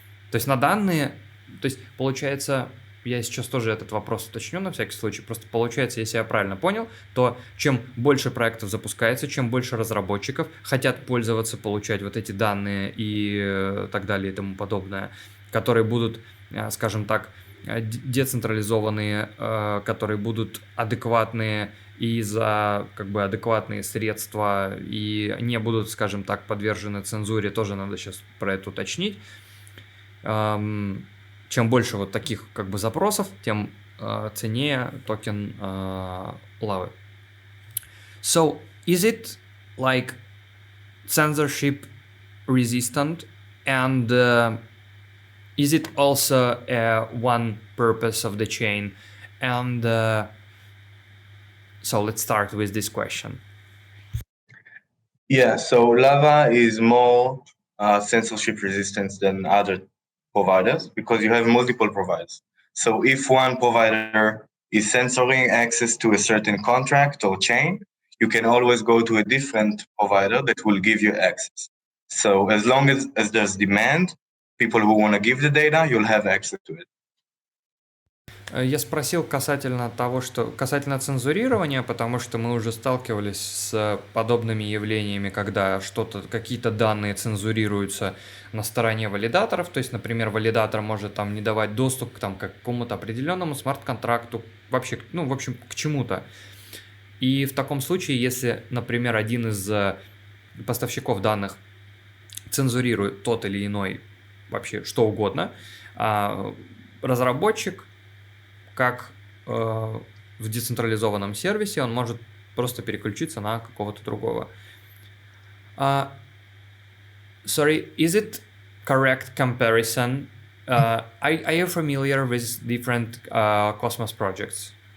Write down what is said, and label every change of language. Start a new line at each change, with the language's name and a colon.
Russian: То есть на данные, то есть получается, я сейчас тоже этот вопрос уточню на всякий случай, просто получается, если я правильно понял, то чем больше проектов запускается, чем больше разработчиков хотят пользоваться, получать вот эти данные и так далее и тому подобное, которые будут, скажем так, децентрализованные, которые будут адекватные и за как бы адекватные средства и не будут, скажем так, подвержены цензуре, тоже надо сейчас про это уточнить. Чем больше вот таких как бы запросов, тем ценнее токен лавы.
English: So, is it like censorship resistant, and is it also one purpose of the chain? And so let's start with this question. Yeah, so Lava is more censorship resistant than other providers because you have multiple providers. So if one provider is censoring access to a certain contract or chain, you can always go to a different provider that will give you access. So as long as there's demand, people who want to give the data, you'll have access to it.
Russian: Я спросил касательно того, что касательно цензурирования, потому что мы уже сталкивались с подобными явлениями, когда какие-то данные цензурируются на стороне валидаторов. То есть, например, валидатор может там не давать доступ к какому-то определенному смарт-контракту, вообще, в общем, к чему-то. И в таком случае, если, например, один из поставщиков данных цензурирует тот или иной вообще что угодно, разработчик, как в децентрализованном сервисе, он может просто переключиться на какого-то другого.
English: Sorry, is it correct comparison? Are you familiar with different Cosmos projects?